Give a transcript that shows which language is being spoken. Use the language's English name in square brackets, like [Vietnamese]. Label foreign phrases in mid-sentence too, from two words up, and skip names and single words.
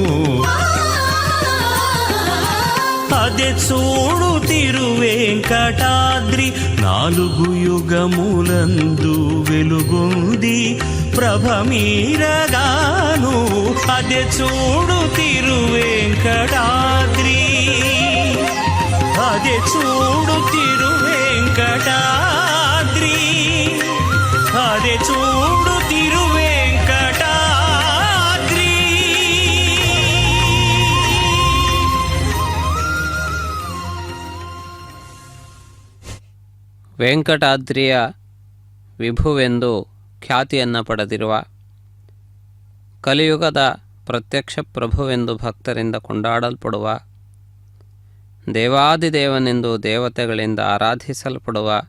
[Telugu] అదే చూడు తిరువేంకటాద్రి నాలుగు యుగములందు వెలుగొంది ప్రభమీరగాను అదే చూడు తిరువేంకటాద్రి. అదే చూడు తిరువేంకటాద్రి. అదే చూడు తిరువేంకటాద్రి. [Kannada] ವೆಂಕಟಾದ್ರಿಯ ವಿಭುವೆಂದು ಖ್ಯಾತಿಯನ್ನು ಪಡೆದಿರುವ, ಕಲಿಯುಗದ ಪ್ರತ್ಯಕ್ಷ ಪ್ರಭುವೆಂದು ಭಕ್ತರಿಂದ ಕೊಂಡಾಡಲ್ಪಡುವ, ದೇವಾದಿದೇವನೆಂದು ದೇವತೆಗಳಿಂದ ಆರಾಧಿಸಲ್ಪಡುವ,